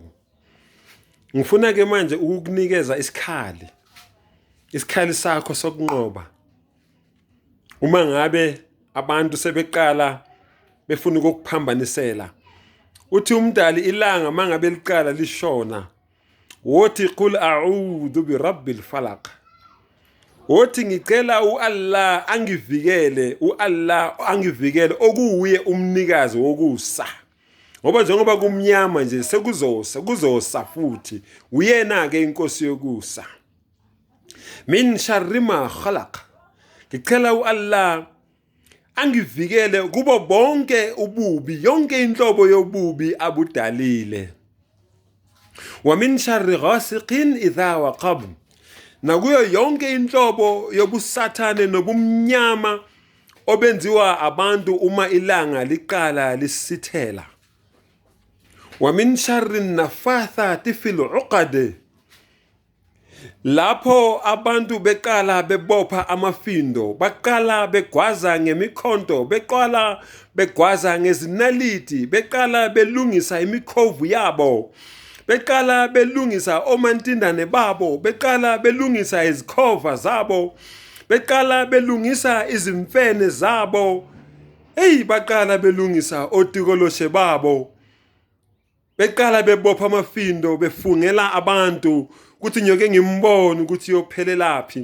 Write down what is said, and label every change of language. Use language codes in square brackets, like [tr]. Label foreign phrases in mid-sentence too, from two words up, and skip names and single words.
[zu] Ngifuna ke manje ukukunikeza isikhali sakho sokunqoba. Uma ngabe abantu sebeqala befuna ukukuphambanisela, uthi umdali ilanga mangabe liqala lishona, wothi [ar] قل أعوذ برب الفلق. [zu] Wothi ngicela uAllah angivikele okuye umnikazi wokusa. Ngoba njengoba kumnyama nje kuzosa futhi uyena ke inkosi yokusa. [ar] من شر ما خلق. [zu] Ngicela uAllah angivikele kubo bonke ububi, yonke inhlobo yobubi abudalile. [ar] ومن شر غاسق إذا وقب. [zu] Nakuyo yonke inhlobo yobusathane nobumnyama obenziwa abantu uma ilanga liqala lisithela. [ar] ومن شر النفاثات في العقد. [zu] Lapho abantu beqala bebopha amafindo, baqala begwaza ngemikhonto, beqala begwaza ngezinaliti, beqala belungisa imikhovu yabo, beqala belungisa omantindane babo, beqala belungisa izikhova zabo, beqala belungisa izimfene zabo, baqala belungisa otikoloshe babo, beqala bebopha amafindo, befungela abantu ukuthi nyoke ngimbone ukuthi yophelelaphi.